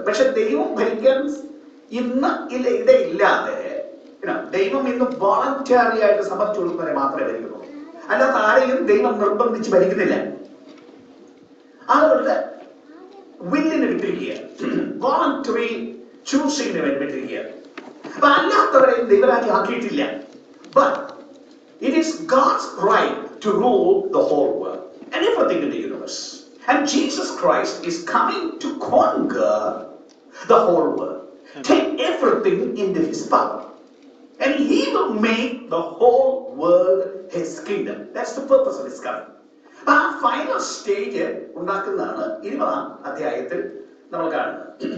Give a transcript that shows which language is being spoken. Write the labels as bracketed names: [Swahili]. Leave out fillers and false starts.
[Malayalam] പക്ഷെ ദൈവം ഭരിക്കാൻ ഇന്ന് ഇടയില്ലാതെ ദൈവം ഇന്ന് വോളണ്ടറി ആയിട്ട് സമ്മതിച്ചു കൊടുക്കുന്നവരെ മാത്രമേ ഭരിക്കുന്നുള്ളൂ. അല്ലാത്ത ആരെയും ദൈവം നിർബന്ധിച്ച് ഭരിക്കുന്നില്ല. ആളുകളുടെ വില്ലിന് വിട്ടിരിക്കുക, [English] voluntary ചൂസിങ്ങിന് [Malayalam] വേണ്ടി വിട്ടിരിക്കുക. അപ്പൊ അല്ലാത്തവരെയും ദൈവരാജ്യം ആക്കിയിട്ടില്ല. [English] But it is God's right to rule the whole world and everything in the universe. And Jesus Christ is coming to conquer the whole world, take everything into his power. And he will make the whole world his kingdom. That's the purpose of his coming. [Malayalam] അപ്പൊ ആ final stage ഉണ്ടാക്കുന്നതാണ് 20-ാം അധ്യായത്തിൽ നമ്മൾ കാണുന്നത്.